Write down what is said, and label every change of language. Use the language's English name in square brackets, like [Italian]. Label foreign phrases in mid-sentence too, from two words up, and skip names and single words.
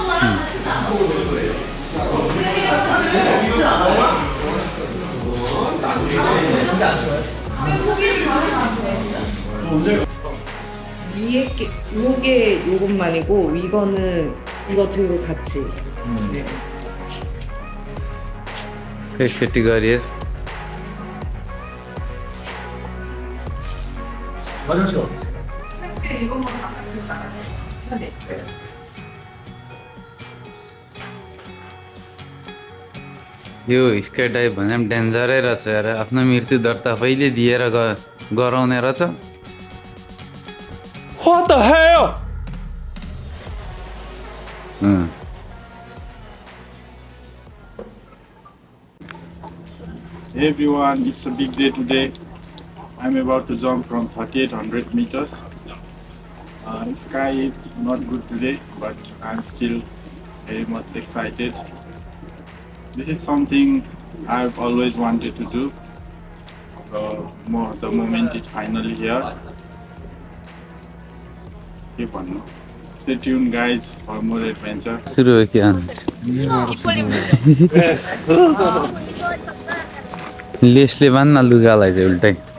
[Korean] 요게 요것만이고 이거는 이거 들고 같이. 네. 캐티거리 화장실 어디 있어요? 화장실 이것만 바깥으로 나가요. 네. [Nepali] यो स्काइडाइभ भने पनि डेन्जरै रहेछ यार आफ्नो मृत्यु दर्ता पहिले दिएर गराउने रहेछ [English] What the hell? Hey everyone, it's a big day today. I'm about to jump from 3800 meters. Sky is not good today, but I'm still very much excited. This is something I've always wanted to do. So the moment is finally here. Keep on. Stay tuned guys for more adventure. [Nepali] सुरु हो कि लेसले बान्न लुगालाई चाहिँ उल्टै